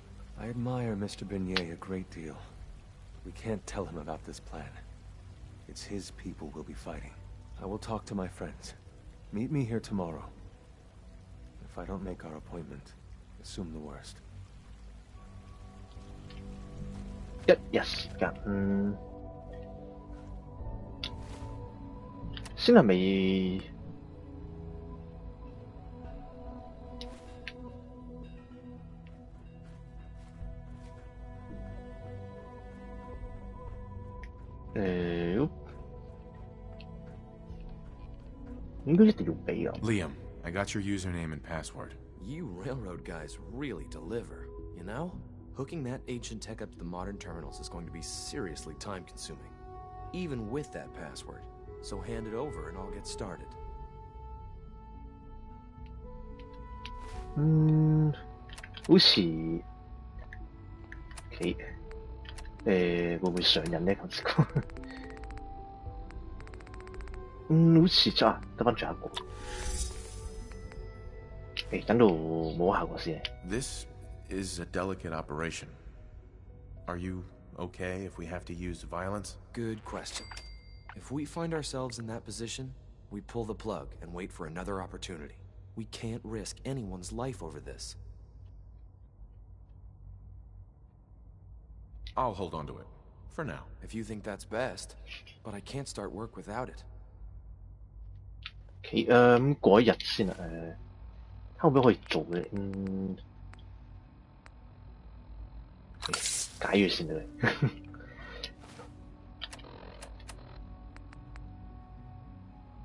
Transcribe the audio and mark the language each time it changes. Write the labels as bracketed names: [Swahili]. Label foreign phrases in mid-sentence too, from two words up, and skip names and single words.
[English] I admire Mr. Benet a great deal. We can't tell him about this plan. It's his people we'll be fighting. I will talk to my friends. Meet me here tomorrow. If I don't make our appointment, assume the worst. [Cantonese] 1 日時間，先係咪？應該一定要俾啊。 [English] Liam, I got your username and password. You railroad guys really deliver, you know? Hooking that ancient tech up to the modern terminals is going to be seriously time-consuming, even with that password. So hand it over and I'll get started. [Cantonese] 好似會唔會上癮呢？頭先講，好似得返最後一個。等到冇效果先。 [English] This is a delicate operation. Are you okay if we have to use violence? Good question. If we find ourselves in that position, we pull the plug and wait for another opportunity. We can't risk anyone's life over this. I'll hold on to it. For now. If you think that's best, but I can't start work without it. [Cantonese] 咁過一日先啊，睇可唔可以做嘅？解咗先啦。